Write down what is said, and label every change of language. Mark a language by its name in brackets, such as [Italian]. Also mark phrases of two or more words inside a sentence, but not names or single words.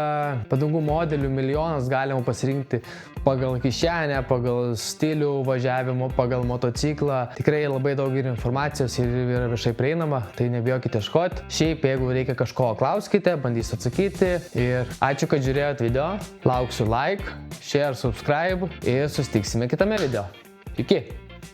[Lithuanian] Padangų modelių milijonas, galima pasirinkti pagal kišenę, pagal stilių važiavimo, pagal motociklą. Tikrai labai daug yra informacijos ir yra viešai prieinama, tai nebijokite ieškoti. Šiaip, jeigu reikia kažko, klauskite, bandysiu atsakyti. Ir ačiū, kad žiūrėjot video. Lauksiu [English] like, share, subscribe [Lithuanian] ir susitiksime kitame video. Iki!